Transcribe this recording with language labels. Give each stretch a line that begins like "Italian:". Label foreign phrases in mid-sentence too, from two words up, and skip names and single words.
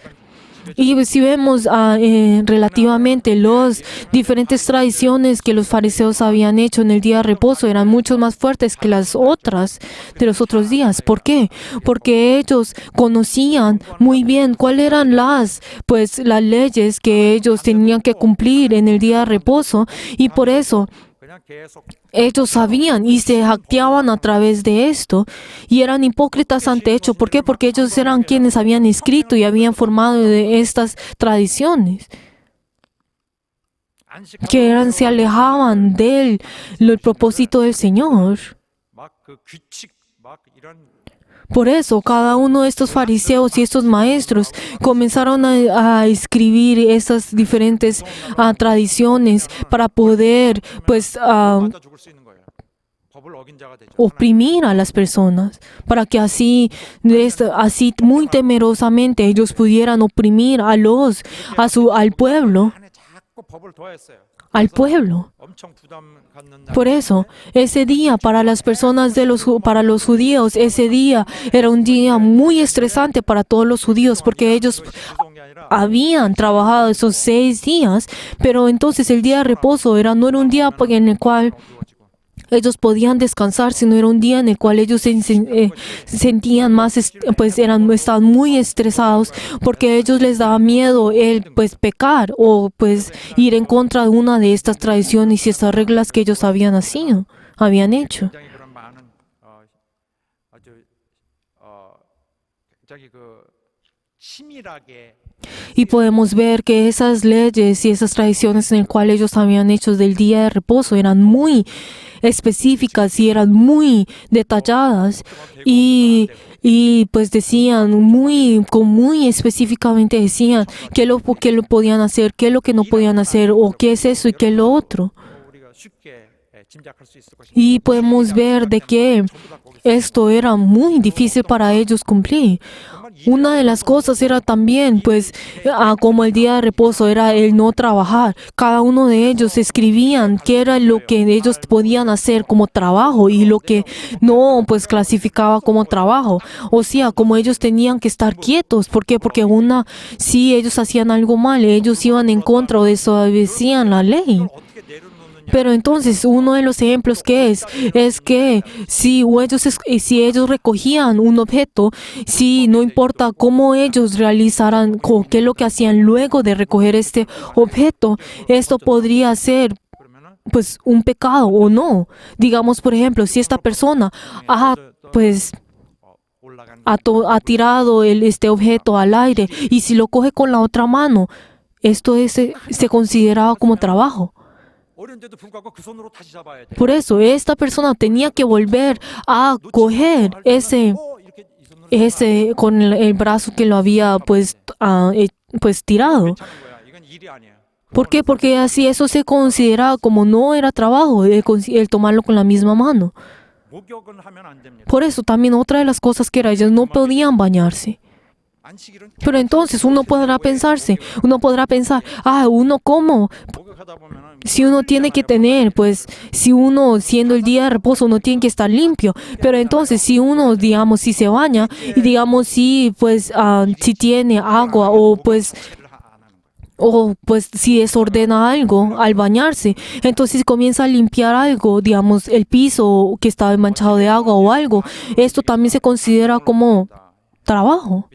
Spanish: Y si vemos relativamente las diferentes tradiciones que los fariseos habían hecho en el día de reposo eran mucho más fuertes que las otras de los otros días. ¿Por qué? Porque ellos conocían muy bien cuáles eran las leyes que ellos tenían que cumplir en el día de reposo y por eso
Korean: 그냥 계속
Spanish: ellos sabían y se jactaban a través de esto y eran hipócritas ante hecho. ¿Por qué? Porque ellos eran quienes habían escrito y habían formado de estas tradiciones que se alejaban del propósito del Señor.
Korean: 막그 규칙 막 이런
Spanish: Por eso, cada uno de estos fariseos y estos maestros comenzaron a escribir esas diferentes tradiciones para poder,
Korean: 맞아 죽을 수 있는 거예요. 법을 어긴 자가 되죠.
Spanish: oprimir a las personas, para que así muy temerosamente ellos pudieran oprimir al pueblo,
Korean: 안에 자꾸 법을 더했어요.
Spanish: al pueblo.
Korean: 엄청 부담 갖는 날.
Spanish: Por eso, ese día para las personas para los judíos, ese día era un día muy estresante para todos los judíos, porque ellos
Korean: 쉬운 게 아니라
Spanish: habían trabajado esos 6 días, pero entonces el día de reposo no era un día en el cual
Korean: 어두워지고
Spanish: ellos podían descansar, sino era un día en el cual ellos se sentían estaban muy estresados, porque a ellos les daba miedo el pecar o ir en contra de una de estas tradiciones y estas reglas que ellos habían hecho.
Korean: 굉장히 그런 많은 아주 굉장히 그 치밀하게
Spanish: Y podemos ver que esas leyes y esas tradiciones en las cuales ellos habían hecho del día de reposo eran muy específicas y eran muy detalladas y pues decían muy específicamente decían qué lo podían hacer, qué es lo que no podían hacer o qué es eso y qué es lo otro.
Korean: 우리가 쉽게 짐작할 수 있을 것입니다.
Spanish: Y podemos ver de que esto era muy difícil para ellos cumplir. Una de las cosas era también, como el día de reposo era el no trabajar. Cada uno de ellos escribían qué era lo que ellos podían hacer como trabajo y lo que no, clasificaba como trabajo. O sea, como ellos tenían que estar quietos. ¿Por qué? Porque si ellos hacían algo mal, ellos iban en contra o desobedecían la ley.
Korean: 어떻게 내려놓느냐.
Spanish: Pero entonces uno de los ejemplos que es que si ellos recogían un objeto, si no importa cómo ellos realizaran, qué es lo que hacían luego de recoger este objeto, esto podría ser
Korean: 그러면은
Spanish: un pecado o no. Digamos, por ejemplo, si esta persona
Korean: 올라간
Spanish: ha tirado este objeto al aire y si lo coge con la otra mano, esto se consideraba como trabajo.
Korean: 어려운데도 불구하고 그 손으로 다시 잡아야 돼.
Spanish: Por eso, esta persona tenía que volver a coger ese
Korean: 이렇게 이 손으로
Spanish: con el brazo que lo había tirado.
Korean: 괜찮은 거야. 이건 일이 아니야.
Spanish: ¿Por qué? Porque así eso se consideraba como no era trabajo, el tomarlo con la misma mano.
Korean: 목욕은 하면 안 됩니다.
Spanish: Por eso también otra de las cosas que era, ellos no podían bañarse.
Korean: 안식일은
Spanish: Pero entonces uno podrá pensar, ¿uno cómo si uno tiene que tener, pues, si uno siendo el día de reposo uno tiene que estar limpio, pero entonces si uno, digamos, si se baña y digamos si, pues, si tiene agua o pues si desordena algo al bañarse, entonces comienza a limpiar algo, digamos, el piso que estaba manchado de agua o algo, esto también se considera como trabajo.